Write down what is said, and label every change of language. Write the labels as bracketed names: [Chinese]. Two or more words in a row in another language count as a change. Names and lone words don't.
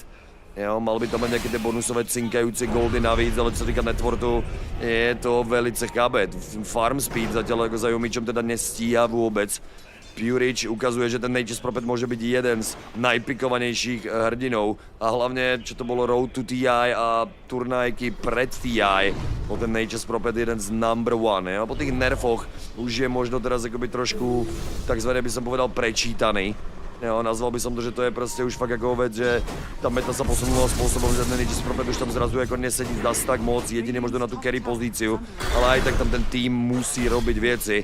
[Slovak] Jo, mal by tam mať nejaké tie bonusové cinkajúce goldy navíc, ale čo sa týka networku, je to velice chabé. [English] Farm speed [Slovak] zatiaľ jako za Yumičom teda nestíha vôbec. Purič ukazuje, že ten Nature's Prophet môže byť jeden z najpikovanejších hrdinov a hlavne, čo to bolo Road to TI a turnajky pred TI, bol ten Nature's Prophet jeden z [English] number one. [Slovak] Jo? Po tých nerfoch už je možno teraz akoby trošku, takzvané by som povedal, prečítaný. Jo, nazval by som to, že to je prostě už fakt jako vec, že ta meta sa posunula spôsobom, že ten Nature's Prophet už tam zrazu jako nesedí zas tak moc, jedině možno na tu carry pozíciu, ale aj tak tam ten tým musí robiť věci.